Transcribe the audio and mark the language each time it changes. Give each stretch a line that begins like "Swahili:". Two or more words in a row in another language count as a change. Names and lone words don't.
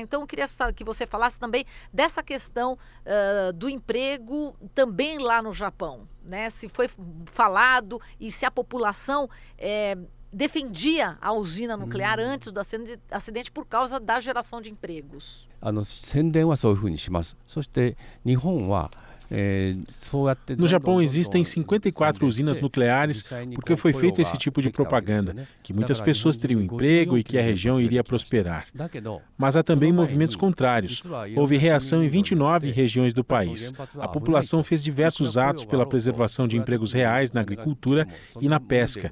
Portuguese: Então eu queria que você falasse também dessa questão do emprego também lá no Japão, né? Se foi falado e se a população defendia a usina nuclear antes do acidente por causa da geração de empregos.
Japanese: 宣伝はそういうふうにします。そして日本は
Portuguese: No Japão existem 54 usinas nucleares porque foi feito esse tipo de propaganda, que muitas pessoas teriam emprego e que a região iria prosperar. Mas há também movimentos contrários. Houve reação em 29 regiões do país. A população fez diversos atos pela preservação de empregos reais na agricultura e na pesca.